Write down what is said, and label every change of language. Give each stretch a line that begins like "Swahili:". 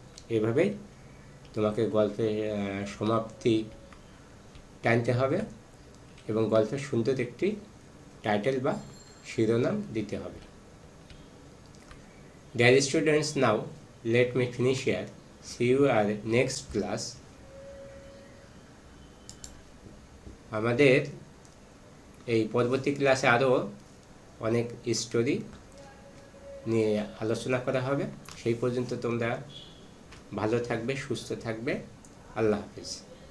Bangla: এভাবেই তোমাকে গল্পের সমাপ্তি টানতে হবে এবং গল্পের সুন্দর একটি টাইটেল বা শিরোনাম দিতে হবে।
English: Dear students, now let me finish here. See you at next class.
Bangla: আমাদের এই পরবর্তী ক্লাসে আরও অনেক স্টোরি নিয়ে আলোচনা করা হবে। সেই পর্যন্ত তোমরা ভালো থাকবে, সুস্থ থাকবে। আল্লাহ হাফেজ।